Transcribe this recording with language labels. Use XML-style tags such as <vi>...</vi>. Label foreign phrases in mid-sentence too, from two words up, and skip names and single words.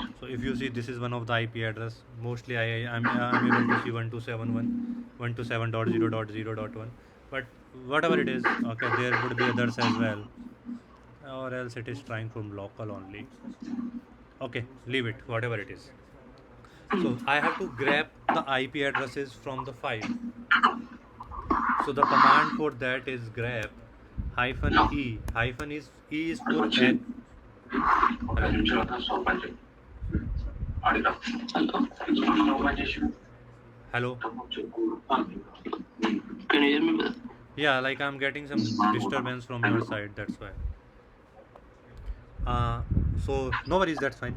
<en>So if you see, this is one of the IP address. Mostly I'm able to see 1271 127.0.0.1, but whatever it is, okay, there would be others as well, or else it is trying from local only. Okay, leave it, whatever it is. So I have to grab the IP addresses from the file. So the command for that is grep -e. E is for hello. Can you hear me, brother? Yeah, like I'm getting some disturbance from your side. That's why. So no worries. That's fine.</en>